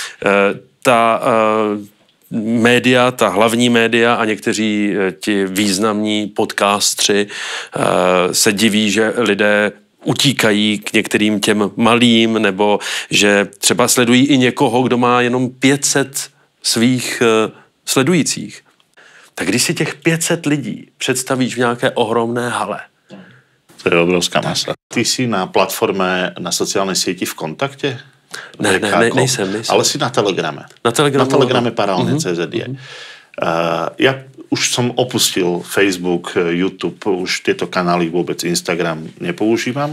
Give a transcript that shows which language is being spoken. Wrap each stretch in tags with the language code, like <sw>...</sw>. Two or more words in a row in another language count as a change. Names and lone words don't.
<cs>média, ta hlavní média a někteří ti významní podcastři se diví, že lidé utíkají k některým těm malým, nebo že třeba sledují i někoho, kdo má jenom 500 svých sledujících. Tak když si těch 500 lidí představíš v nějaké ohromné hale. To je obrovská masa.</cs> <sk>Ty si na platforme, na sociálnej sieti v kontakte?</sk> <cs>Nejsem.</cs> <sk>Ale si na Telegrame. Na Telegrame paralelne.cz je. Ja už som opustil Facebook, YouTube, už tieto kanály vôbec, Instagram nepoužívam.</sk>